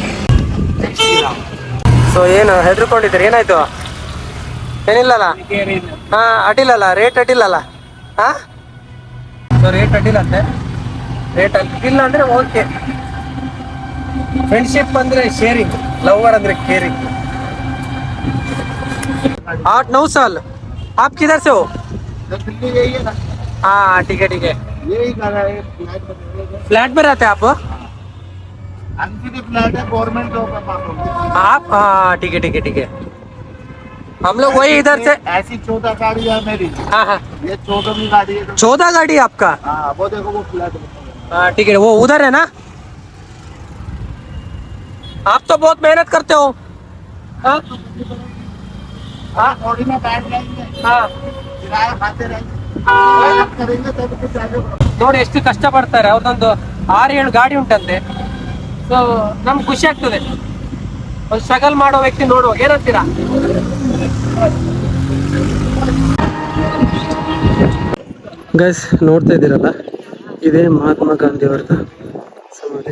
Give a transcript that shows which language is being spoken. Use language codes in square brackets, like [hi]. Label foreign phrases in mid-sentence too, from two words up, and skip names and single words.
[kn] ಸೊ ಏನು ಹೆದರ್ಕೊಂಡಿದ್ದೀರಿ? ಏನಾಯ್ತು? ಏನಿಲ್ಲಲ್ಲ? ಅಡ್ಡಿಲ್ಲಲ್ಲ, ರೇಟ್ ಅಡ್ಡಿಲ್ಲಲ್ಲ? ಸೊ ರೇಟ್ ಅಡ್ಡಿಲ್ಲಂತೆ. ರೇಟ್ ಅಡ್ಡಿಲ್ಲ ಅಂದರೆ ಓಕೆ. ಫ್ರೆಂಡ್ಶಿಪ್ ಅಂದರೆ ಶೇರಿಂಗ್, ಲವರ್ ಅಂದರೆ ಕೇರಿಂಗ್. [hi] 8-9 साल. आप किधर से हो? हाँ ठीक है फ्लैट में रहते हैं आप? फ्लैट है [en] government job [hi] है आप? हाँ ठीक है हम लोग वही इधर से. ऐसी 14 गाड़ी है मेरी. हाँ ये 14वीं गाड़ी है. 14 गाड़ी है आपका? हाँ वो देखो वो फ्लैट. हाँ ठीक है, वो उधर है ना? आप तो बहुत मेहनत करते हो. हाँ बॉडी में बैठ जाएंगे. हाँ किराया खाते रहेंगे. करेंगे तब कुछ आगे. [kn] ನೋಡಿ ಎಷ್ಟು ಕಷ್ಟ ಪಡ್ತಾರೆ. ಅವ್ರದೊಂದು 6-7 ಗಾಡಿ ಉಂಟಂತೆ. ಸೊ ನಮ್ಗೆ ಖುಷಿ ಆಗ್ತದೆ ಒಂದು ಸ್ಟ್ರಗಲ್ ಮಾಡೋ ವ್ಯಕ್ತಿ ನೋಡುವಾಗ. ಏನಂತೀರಾ? ಗೈಸ್ ನೋಡ್ತಾ ಇದ್ದೀರಲ್ಲ, ಇದೇ ಮಹಾತ್ಮ ಗಾಂಧಿ ಅವ್ರದ್ದು ಸಮಾಧಿ.